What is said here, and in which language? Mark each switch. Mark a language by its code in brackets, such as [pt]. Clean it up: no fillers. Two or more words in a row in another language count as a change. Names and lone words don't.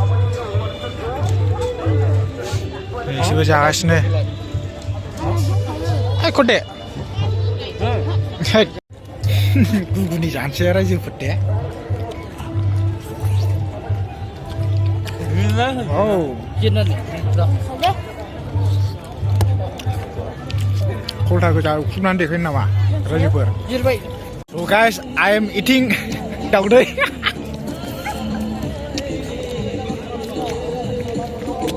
[brx] बिसोरबो जागासिनो खदे गुगुनि जानोसै रायजोफोर दे खलथा गोजा उखुबनानै देखायनो नामा रायजोफोर [en] So guys, I am eating [brx] दावदै